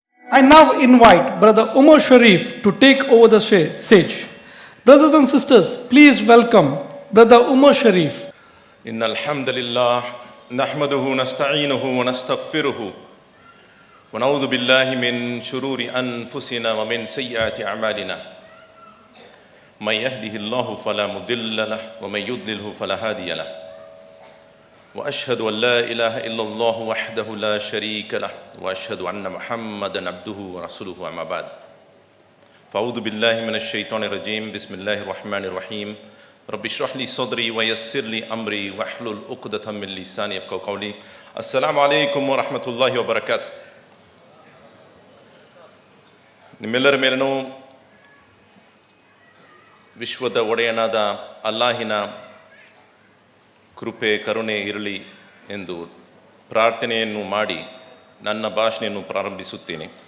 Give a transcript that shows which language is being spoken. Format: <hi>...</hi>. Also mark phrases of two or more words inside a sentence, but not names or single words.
<en>I now invite Brother Umar Sharif to take over the stage. Brothers and sisters, please welcome Brother Umar Sharif.</en> <ar>إن الحمد لله نحمده ونستعينه ونستغفره ونعوذ بالله من شرور أنفسنا ومن سيئات أعمالنا من يهده الله فلا مضل له ومن يضلله فلا هادي له وأشهد أن لا إله إلا الله وحده لا شريك له وأشهد أن محمدا عبده ورسوله أما بعد فأعوذ بالله من الشيطان الرجيم بسم الله الرحمن الرحيم رب اشرح لي صدري ويسر لي أمري واحلل عقدة من لساني يفقهوا قولي السلام عليكم ورحمة الله وبركاته.</ar> <kn>ನಿಮ್ಮೆಲ್ಲರ ಮೇಲೂ ವಿಶ್ವದ ಒಡೆಯನಾದ ಅಲ್ಲಾಹಿನ ಕೃಪೆ ಕರುಣೆ ಇರಲಿ ಎಂದು ಪ್ರಾರ್ಥನೆಯನ್ನು ಮಾಡಿ ನನ್ನ ಭಾಷಣೆಯನ್ನು ಪ್ರಾರಂಭಿಸುತ್ತೇನೆ.</kn>